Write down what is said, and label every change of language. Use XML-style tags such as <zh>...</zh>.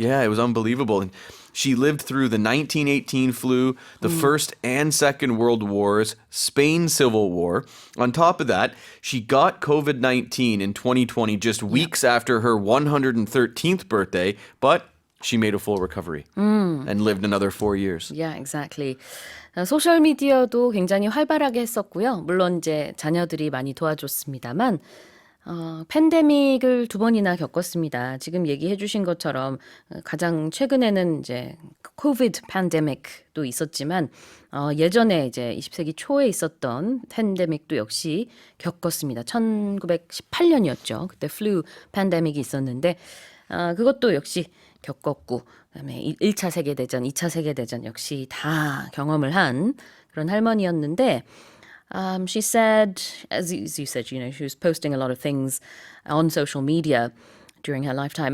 <en>yeah, it was unbelievable. And she lived through the 1918 flu, the First and Second World Wars, Spain Civil War. On top of that, she got COVID-19 in 2020, just weeks after her 113th birthday, but she made a full recovery and lived another 4 years. Yeah, exactly.</en> <ko>소셜 미디어도 굉장히 활발하게 했었고요. 물론 이제 자녀들이 많이 도와줬습니다만 팬데믹을 2번이나 겪었습니다. 지금 얘기해 주신 것처럼 가장 최근에는 이제 코비드 팬데믹도 있었지만 예전에 이제 20세기 초에 있었던 팬데믹도 역시 겪었습니다. 1918년이었죠. 그때 플루 팬데믹이 있었는데 그것도 역시 겪었고 그다음에 1차 세계대전, 2차 세계대전 역시 다 경험을 한 그런 할머니였는데</ko> <en>she said, as you said, you know, she was posting a lot of things on social media during her lifetime.</en>